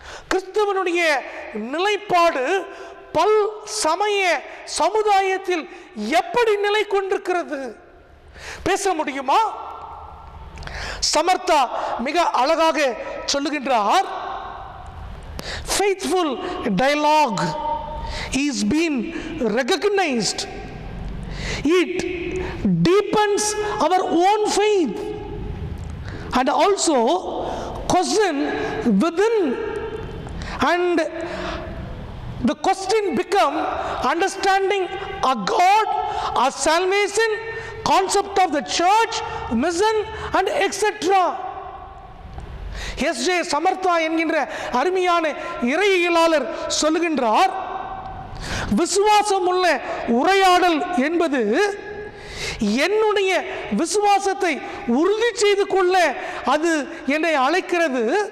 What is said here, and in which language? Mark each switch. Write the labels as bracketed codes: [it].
[ta] கிறிஸ்தவனுடைய நிலைப்பாடு பல் சமய சமுதாயத்தில் எப்படி நிலை கொண்டிருக்கிறது? பேச முடியுமா? சமர்த்தா மிக அழகாக சொல்லுகின்றார், [en] faithful dialogue is being recognized. It deepens our own faith and also question within, and the question become understanding a God, a salvation, concept of the church, mission and etc. [ta] S J. சமர்த்தா என்கின்ற அருமையான இறையியலாளர் சொல்லுகின்றார், விசுவாசம் உள்ள உரையாடல் என்பது என்னுடைய விசுவாசத்தை உறுதி செய்து கொள்ள அது என்னை அழைக்கிறது.